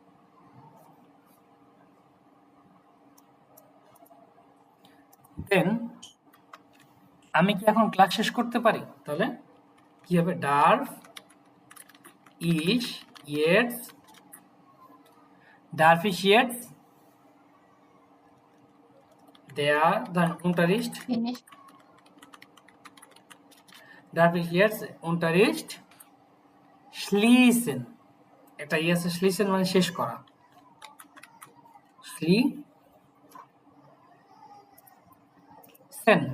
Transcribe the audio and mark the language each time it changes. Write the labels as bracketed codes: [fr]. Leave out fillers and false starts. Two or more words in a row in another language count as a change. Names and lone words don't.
[bn] দেন আমি কি এখন ক্লাস শেষ করতে পারি? তাহলে কি হবে? [de] darf ich jetzt, darf ich jetzt der den unterricht, [en] ফিনিশ, [de] darf ich jetzt Unterricht schließen? [bn] এটা ইয়েস schließen মানে শেষ করা, schließen